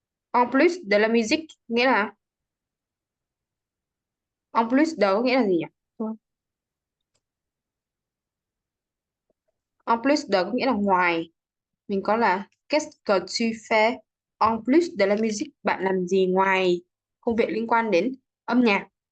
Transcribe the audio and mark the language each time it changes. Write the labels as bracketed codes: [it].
[fr] En plus de la musique [vi] nghĩa là [fr] en plus de [vi] nghĩa là gì nhỉ? Thôi. [fr] En plus de [vi] có nghĩa là ngoài. Mình có là [fr] qu'est-ce que tu fais en plus de la musique? [vi] Bạn làm gì ngoài công việc liên quan đến âm nhạc?